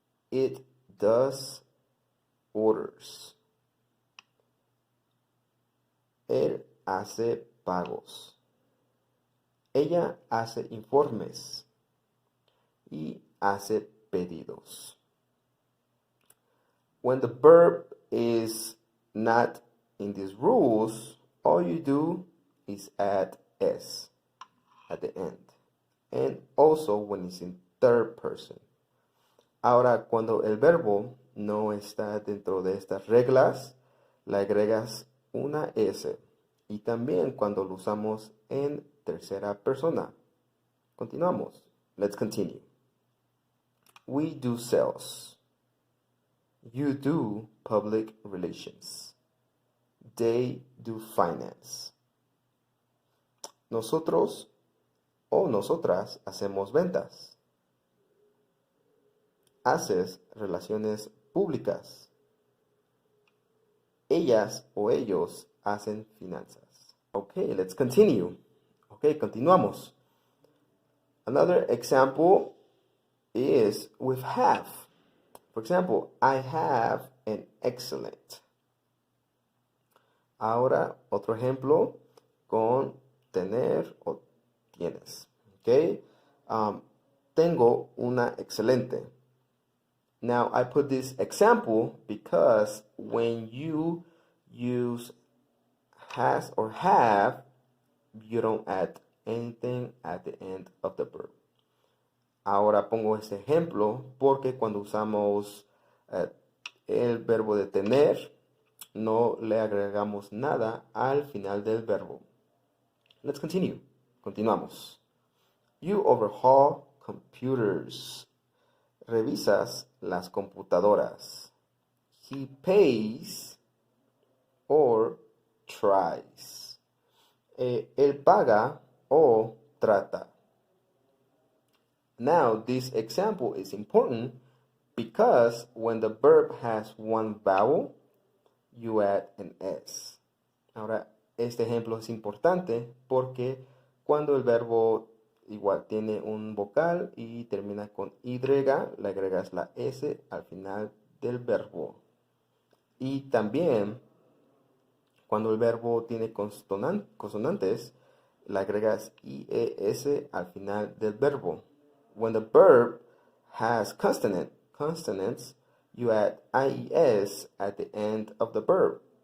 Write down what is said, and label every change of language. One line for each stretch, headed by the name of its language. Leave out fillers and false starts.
English: It does orders.
Spanish: Él hace pagos. Ella hace informes y hace pedidos.
English: When the verb is not in these rules, all you do is add S at the end. And also when it's in third person.
Spanish: Ahora, cuando el verbo no está dentro de estas reglas, le agregas una S. Y también cuando lo usamos en tercera persona. Continuamos.
English: Let's continue. We do sales. You do public relations. They do finance.
Spanish: Nosotros o nosotras hacemos ventas. Haces relaciones públicas. Ellas o ellos hacen finanzas.
English: Okay, let's continue. Okay,
Spanish: continuamos.
English: Another example is with have. For example, I have an excellent.
Spanish: Ahora, otro ejemplo con tener o tienes. Okay? Tengo una excelente.
English: Now, I put this example because when you use has or have, you don't add anything at the end of the verb.
Spanish: Ahora pongo este ejemplo porque cuando usamos el verbo de tener, no le agregamos nada al final del verbo.
English: Let's continue.
Spanish: Continuamos.
English: You overhaul computers.
Spanish: Revisas las computadoras.
English: He pays or tries.
Spanish: Él paga o trata.
English: Now, this example is important because when the verb has one vowel, you add an S.
Spanish: Ahora, este ejemplo es importante porque cuando el verbo igual tiene un vocal y termina con Y, le agregas la S al final del verbo. Y también cuando el verbo tiene consonantes, le agregas IES al final del verbo.
English: When the verb has consonants, you add IES at the end of the verb.